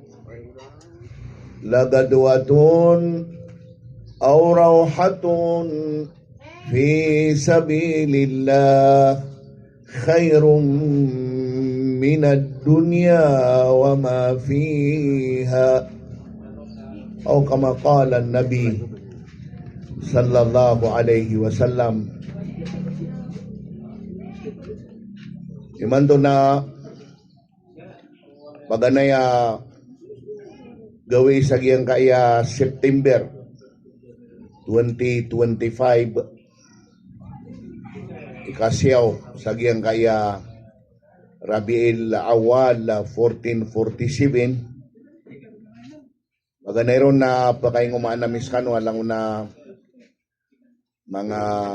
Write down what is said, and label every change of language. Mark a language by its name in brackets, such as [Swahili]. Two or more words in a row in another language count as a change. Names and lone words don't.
[Arabic] لغدوة أو روحة في سبيل الله خير من الدنيا وما فيها، أو كما قال النبي صلى الله عليه وسلم. [Maranao] Imanto na paganaya gawi sa giyang kaya September 2025 ikasyaw sa giyang kaya Rabiul Awal 1447 paganay ron na pakaing umaan na miskano alang na mga